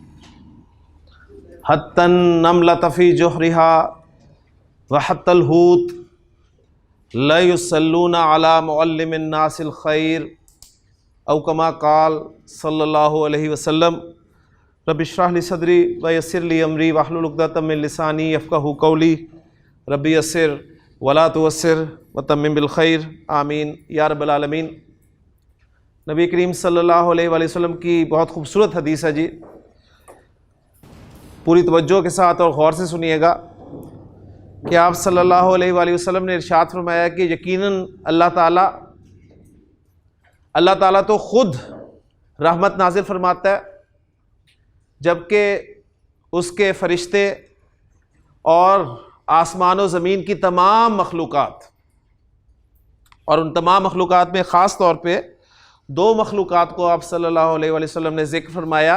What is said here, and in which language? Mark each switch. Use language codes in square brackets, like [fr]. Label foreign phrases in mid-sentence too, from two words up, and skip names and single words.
[ar] حتى النملة في جحرها وحتى الحوت ليصلون على معلم الناس الخير أو كما قال صلى الله عليه وسلم رب اشرح لي صدري ويسر لي أمري واحلل عقدة من لساني يفقهوا قولي رب يسر ولا تعسر وتمم بالخير آمين يا رب العالمين. [ur] نبی کریم [ar] صلى الله عليه وسلم [ur] کی بہت خوبصورت حدیث ہے جی، پوری توجہ کے ساتھ اور غور سے سنیے گا کہ آپ [ar] صلى الله عليه وسلم [ur] نے ارشاد فرمایا کہ یقیناً اللہ تعالیٰ تو خود رحمت نازل فرماتا ہے، جبکہ اس کے فرشتے اور آسمان و زمین کی تمام مخلوقات، اور ان تمام مخلوقات میں خاص طور پہ دو مخلوقات کو آپ [ar] صلى الله عليه وسلم [ur] نے ذکر فرمایا.